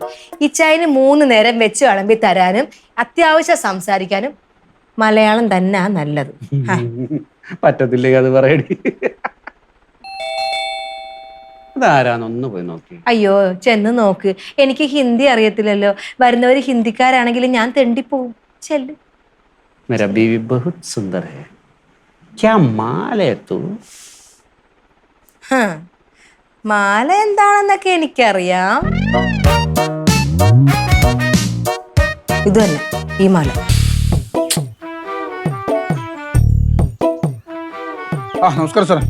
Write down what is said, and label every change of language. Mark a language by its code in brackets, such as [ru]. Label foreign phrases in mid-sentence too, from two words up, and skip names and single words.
[ml] ഇച്ചായന് 3 നേരം വെച്ച് വിളമ്പി തരാനും അത്യാവശ്യം സംസാരിക്കാനും മലയാളം തന്നെ നല്ലത്. പറ്റത്തില്ലേ അത് പറയടി. അതാരാന്നൊന്ന് പോയി നോക്കി. അയ്യോ ചെന്ന് നോക്ക്. എനിക്ക് ഹിന്ദി അറിയത്തില്ലല്ലോ. വരുന്നവര് ഹിന്ദിക്കാരാണെങ്കിലും ഞാൻ തെണ്ടിപ്പോവും. ചെല്ല്. [hi] मेरा बीवी बहुत सुंदर है, क्या माल है तू? [ml] മാല എന്താണെന്നൊക്കെ എനിക്കറിയാം. ഇത് തന്നെ ഈ മാല. നമസ്കാരം സാറേ.